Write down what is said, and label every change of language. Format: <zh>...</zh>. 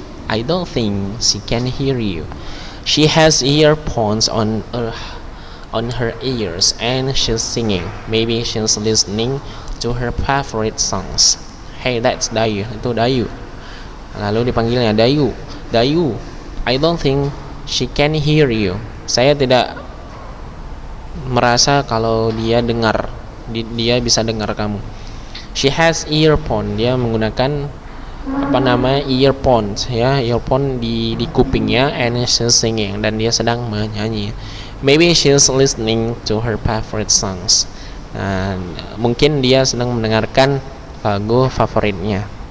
<en>I don't think she can hear you. She has earphones on her ears and she's singing. Maybe she's listening to her favorite songs. Hey, that's Dayu.</en> <id>Itu Dayu. Lalu dipanggilnya Dayu.</id> <en>I don't think she can hear you.</en> <id>Saya tidak merasa kalau dia bisa dengar kamu.</id> <en>She has earphone.</en> <id>Dia menggunakan earphone di kupingnya,</id> <en>and she's singing,</en> <id>dan dia sedang menyanyi.</id> <en>Maybe she's listening to her favorite songs.</en> <id>Mungkin dia sedang mendengarkan lagu favoritnya.</id>